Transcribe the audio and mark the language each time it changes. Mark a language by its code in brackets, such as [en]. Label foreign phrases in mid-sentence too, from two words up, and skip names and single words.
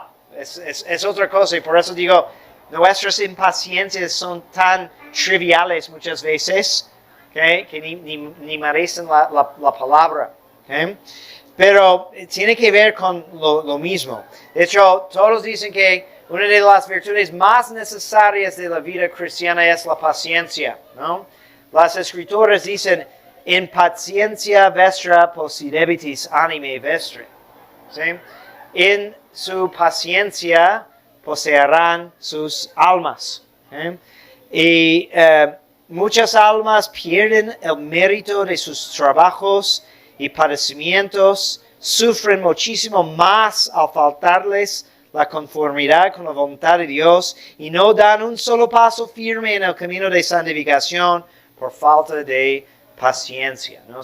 [es] Es otra cosa, y por eso digo, nuestras impaciencias son tan triviales muchas veces, ¿okay?, que ni merecen la palabra. ¿Okay? Pero tiene que ver con lo mismo. De hecho, todos dicen que una de las virtudes más necesarias de la vida cristiana es la paciencia, ¿no? Las escrituras dicen, [la] in paciencia vestra possidebitis anime vestre. [es] ¿Sí? En su paciencia poseerán sus almas. ¿Okay? Y muchas almas pierden el mérito de sus trabajos y padecimientos, sufren muchísimo más al faltarles la conformidad con la voluntad de Dios y no dan un solo paso firme en el camino de santificación por falta de paciencia, ¿no?